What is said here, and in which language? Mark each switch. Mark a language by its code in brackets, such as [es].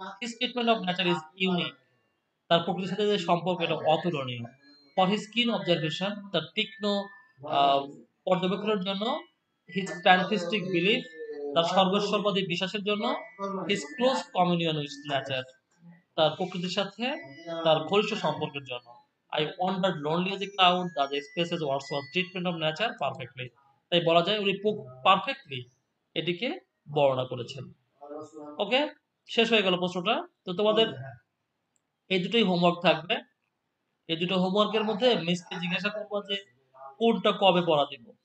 [en] his treatment of nature is unique, [bn] তার প্রকৃতির সাথে যে সম্পর্ক এটা অতুলনীয়। [en] for his keen observation, [bn] তার তীক্ষ্ণ আহ, পর্যবেক্ষণের জন্য, [en] his pantheistic belief, [bn] তার সর্বস্ববাদী বিশ্বাসের জন্য, [en] his close communion with nature, [bn] তার প্রকৃতির সাথে তার ঘনিষ্ঠ সম্পর্কের জন্য। [en] I wandered lonely as a cloud that expresses Wordsworth's treatment of nature perfectly. [bn] তাই বলা যায় উনি পারফেক্টলি এটিকে বর্ণনা করেছেন। ওকে, শেষ হয়ে গেল প্রশ্নটা। তো তোমাদের এই দুটোই হোমওয়ার্ক থাকবে। এই দুটো হোমওয়ার্কের মধ্যে মিসকে জিজ্ঞাসা করবো যে কোনটা কবে পড়া দিব।